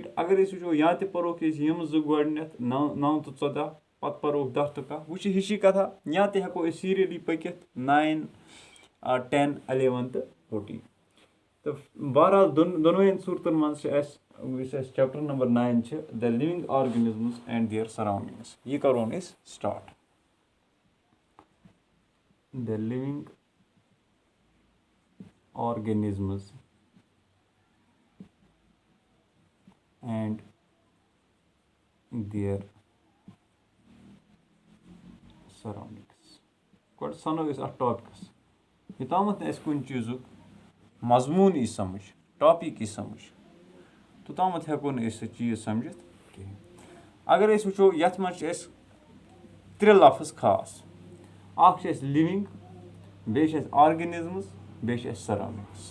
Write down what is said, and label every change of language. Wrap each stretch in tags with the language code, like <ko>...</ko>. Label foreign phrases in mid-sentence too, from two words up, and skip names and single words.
<ks>اگر أسۍ وٕچھو یا تہِ پَروکھ أسۍ یِم 2 گۄڈٕنٮ۪تھ 9 تہٕ 14 پَتہٕ پَروکھ 10 تہٕ 11 وۄنۍ چھِ ہِشی کَتھا یا تہِ ہٮ۪کو أسۍ سیٖریلی پٔکِتھ 9, 10, 11 تہٕ 14. تہٕ بہرحال دۄنوٕیَن صوٗرتَن منٛز چھِ اَسہِ یُس اَسہِ چَپٹر نمبر 9 چھِ</ks> <en>the living organisms and their surroundings.</en> <ks>یہِ کَرون أسۍ سٹاٹ.</ks> <en>The living organisms and their surroundings.</en> <ks>گۄڈٕ سَنو أسۍ اَتھ ٹاپِکَس. یوٚتامَتھ نہٕ اَسہِ کُنہِ چیٖزُک مضموٗن یی سَمٕجھ ٹاپِک یی سَمٕجھ توٚتامَتھ ہٮ۪کو نہٕ أسۍ سُہ چیٖز سَمجھِتھ کِہیٖنۍ. اگر أسۍ وٕچھو یَتھ منٛز چھِ اَسہِ 3 لفظ خاص. اَکھ چھِ اَسہِ لِوِنٛگ, بیٚیہِ چھِ اَسہِ آرگٔنِزمٕز, بیٚیہِ چھِ اَسہِ سَراوُنٛڈِنٛگٕس.</ks>